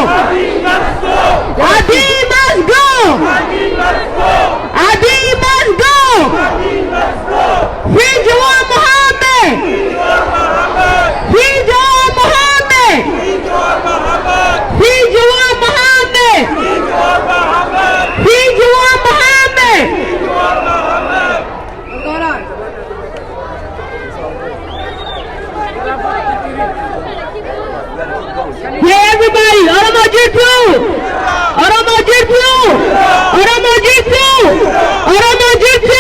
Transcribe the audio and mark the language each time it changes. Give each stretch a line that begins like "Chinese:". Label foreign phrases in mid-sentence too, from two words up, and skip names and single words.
English: Abi must go. Abi must go. Free Jawad Mohammed. Free Jawad Mohammed. Free Jawad Mohammed. Free Jawad Mohammed. What's going on? Hey everybody,
Oromo: Oromo Jirtu! Oromo Jirtu! Oromo Jirtu! Oromo Jirtu!